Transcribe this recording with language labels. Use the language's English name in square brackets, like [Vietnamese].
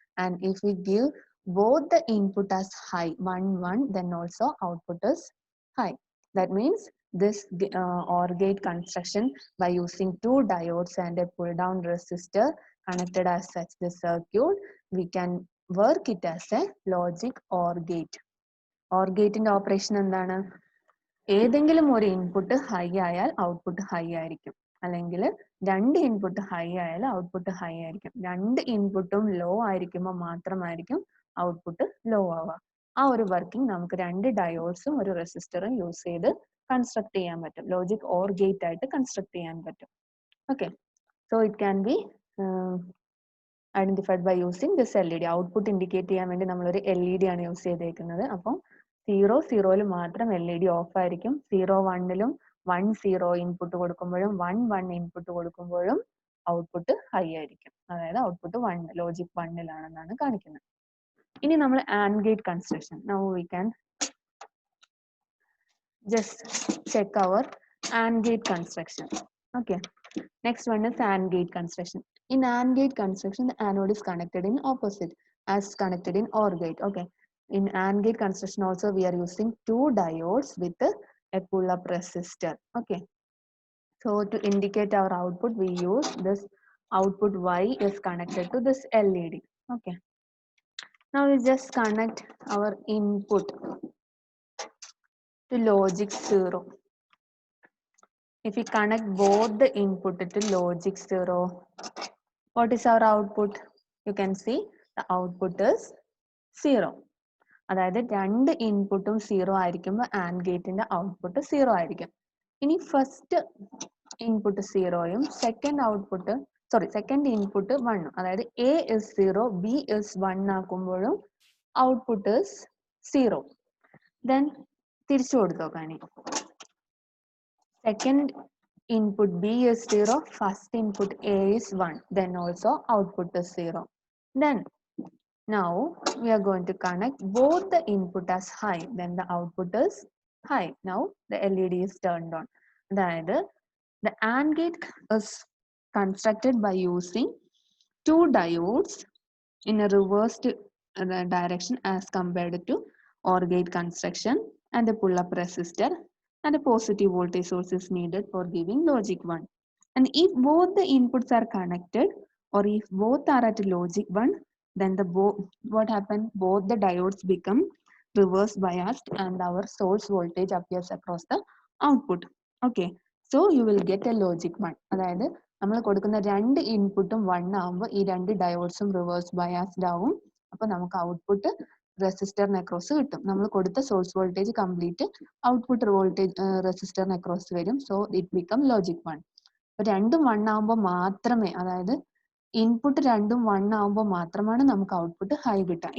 [English] And if we give both the input as high, 1, 1, then also output is high. That means this OR gate construction by using two diodes and a pull down resistor connected as such the circuit, we can work it as a logic OR gate. OR gate in operation [Malayalam] എന്താണ്? ഏതെങ്കിലും ഒരു input high ആയാൽ output high ആയിരിക്കും, അല്ലെങ്കിൽ രണ്ട് input high ആയാൽ output high ആയിരിക്കും. രണ്ട് ഇൻപുട്ടും ലോ ആയിരിക്കുമ്പോൾ മാത്രമായിരിക്കും ഔട്ട്പുട്ട് ലോ ആവുക. ആ ഒരു വർക്കിംഗ് നമുക്ക് രണ്ട് ഡയോഡ്സും ഒരു റെസിസ്റ്ററും യൂസ് ചെയ്ത് കൺസ്ട്രക്ട് ചെയ്യാൻ പറ്റും. ലോജിക് ഓർ ഗേറ്റ് ആയിട്ട് കൺസ്ട്രക്ട് ചെയ്യാൻ പറ്റും. Okay, [English] So it can be identified by using this LED. [Malayalam] Output indicate ചെയ്യാൻ വേണ്ടി നമ്മളൊരു LED ആണ് യൂസ് ചെയ്തേക്കുന്നത്. അപ്പം 0 0-ൽ മാത്രം LED ഓഫ് ആയിരിക്കും. 0 1-ലും 1 0 ഇൻപുട്ട് കൊടുക്കുമ്പോഴും 1 1 ഇൻപുട്ട് കൊടുക്കുമ്പോഴും ഔട്ട്പുട്ട് ഹൈ ആയിരിക്കും. അതായത് ഔട്ട്പുട്ട് 1 ലോജിക് 1-ലാണെന്നാണ് കാണിക്കുന്നത്. ഇനി നമ്മൾ AND gate construction. [English] Now we can just check our AND gate construction. Okay, Next one is AND gate construction. In AND gate construction, the anode is connected in opposite as connected in OR gate. Okay. In AND gate construction also we are using two diodes with a pull-up resistor. Okay. So to indicate our output, we use this output Y is connected to this LED. Okay. Now we just connect our input to logic 0. If we connect both the input to logic 0, what is our output? You can see the output is 0. [Malayalam] അതായത് രണ്ട് ഇൻപുട്ടും zero ആയിരിക്കുമ്പോൾ and ഗേറ്റിന്റെ output zero ആയിരിക്കും. ഇനി first input സീറോയും second input 1, അതായത് [English] A is 0, B is 1 [Malayalam] ആക്കുമ്പോഴും output is 0. Then തിരിച്ചു കൊടുത്തു നോക്കാനി. [English] Second input B is 0, first input A is 1, then also output is 0. Then now we are going to connect both the input as high, then the output is high. Now the LED is turned on. [Malayalam] അതായത് [English] the AND gate is constructed by using two diodes in a reversed direction as compared to OR gate construction, and a pull-up resistor and a positive voltage source is needed for giving logic 1. And if both the inputs are connected or if both are at logic 1, then what happened? Both the diodes become reverse biased and our source voltage appears across the output. Okay, so you will get a logic 1. [Malayalam] അതായത് നമ്മൾ കൊടുക്കുന്ന രണ്ട് ഇൻപുട്ടും 1 ആകുമ്പോൾ ഈ രണ്ട് ഡയോഡ്സും reverse biased ആവും. അപ്പോൾ നമുക്ക് ഔട്ട്പുട്ട് റെസിസ്റ്ററിന് അക്രോസ് കിട്ടും. നമ്മൾ കൊടുത്ത source voltage complete output voltage റെസിസ്റ്ററിന് അക്രോസ് വരും. [English] So it become logic 1. [Malayalam] അപ്പോൾ രണ്ടും 1 ആകുമ്പോൾ മാത്രമേ, അതായത് ഇൻപുട്ട് രണ്ടും 1 ആകുമ്പോൾ മാത്രമാണ് നമുക്ക് ഔട്ട്പുട്ട് ഹൈ കിട്ടുക.